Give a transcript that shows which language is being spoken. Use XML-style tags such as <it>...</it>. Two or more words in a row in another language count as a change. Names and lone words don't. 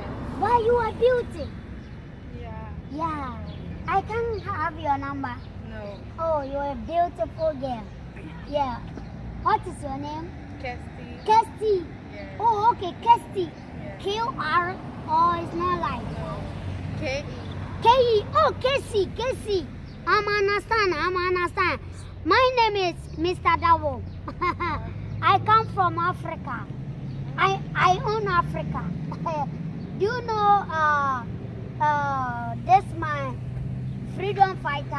<en>Why you are beauty? Yeah. Yeah. I can have your number. No. Oh, you're a beautiful girl. Yeah. What is your name? Kirsty. Kirsty. Yes. Oh, okay, Kirsty. Yes. Q-R. Oh, it's not like. No. K-E. K-E. Oh, Casey. I'm understand. My name is Mr. Dabo. I come from Africa. I own Africa. Do you know this my freedom fighter?</en>